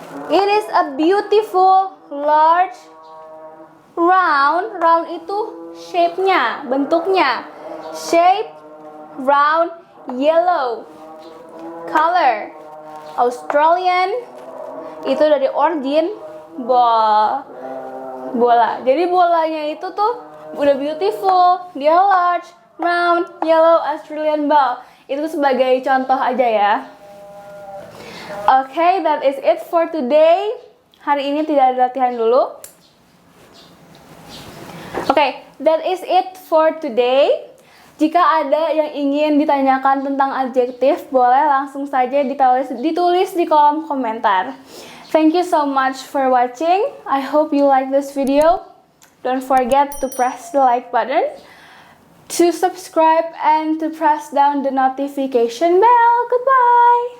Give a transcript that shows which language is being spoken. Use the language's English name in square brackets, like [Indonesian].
[English] It is a beautiful, large, round. [Indonesian] Round itu shape-nya, bentuknya. [English] Shape, round, yellow. Color, Australian, [Indonesian] itu dari [English] origin, bola. [Indonesian] Jadi bolanya itu tuh udah beautiful, dia [English] large, round, yellow, Australian ball. [Indonesian] Itu sebagai contoh aja ya. [English] Okay, that is it for today. [Indonesian] Hari ini tidak ada latihan dulu. [English] Okay, that is it for today. [Indonesian] Jika ada yang ingin ditanyakan tentang adjektif, boleh langsung saja ditulis di kolom komentar. [English] Thank you so much for watching. I hope you like this video. Don't forget to press the like button, to subscribe, and to press down the notification bell. Goodbye!